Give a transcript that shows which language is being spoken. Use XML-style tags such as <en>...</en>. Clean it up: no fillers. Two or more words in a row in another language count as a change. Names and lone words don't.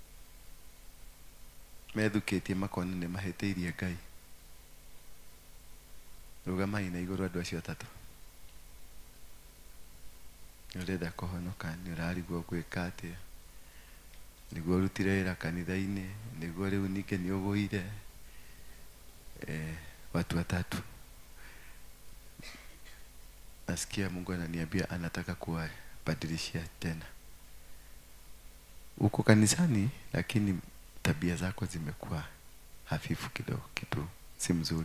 <ki>methukĩtie makona nĩ mahĩtĩirie Ngai. Rũgamai na igũrũ andũ acio atatũ. Nĩ ũrenda kũhonoka, nĩ ũrarigwo gwĩka atĩa, nĩguo ũrutire wĩra kanitha-inĩ, nĩguo rĩu ningĩ nĩ ũgũire.</ki> <sw>Watu watatu. Nasikia Mungu ananiambia anataka kuwabadilishia tena. Uko kanisani lakini tabia zako zimekuwa hafifu kidogo, kitu si mzuri.</sw>